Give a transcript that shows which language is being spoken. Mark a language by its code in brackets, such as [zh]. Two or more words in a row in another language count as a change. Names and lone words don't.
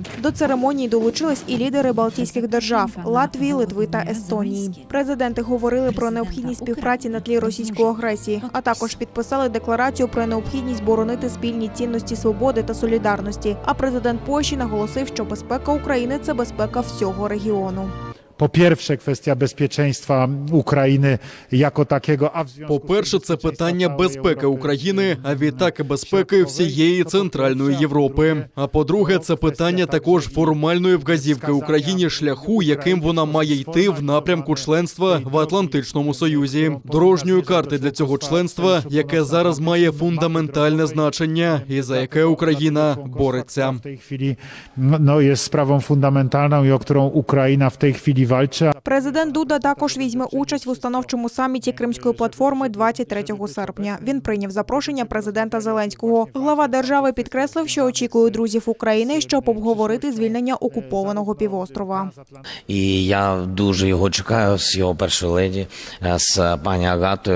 [uk] До церемонії долучились і лідери Балтійських держав – Латвії, Литви та Естонії. Президенти говорили про необхідність співпраці на тлі російської агресії, а також підписали декларацію про необхідність боронити спільні цінності свободи та солідарності. А президент Польщі наголосив, що безпека України – це безпека всього регіону. По-перше, [pl] kwestia bezpieczeństwa України jako takiego, [uk] По-перше, це питання безпеки України, а відтак і безпеки всієї Центральної Європи. А по-друге, це питання також формальної вказівки Україні шляху, яким вона має йти в напрямку членства в Атлантичному Союзі. Дорожньої карти для цього членства, яке зараз має фундаментальне значення і за яке Україна бореться. [pl] W tej chwili jest sprawą fundamentalną i o którą Ukraina w tej chwili walczy. [uk] Президент Дуда також візьме участь в установчому саміті Кримської платформи 23 серпня. Він прийняв запрошення президента Зеленського. Глава держави підкреслив, що очікує друзів України, щоб обговорити звільнення окупованого півострова. І я дуже його чекаю з його першої леді, з пані Агатою.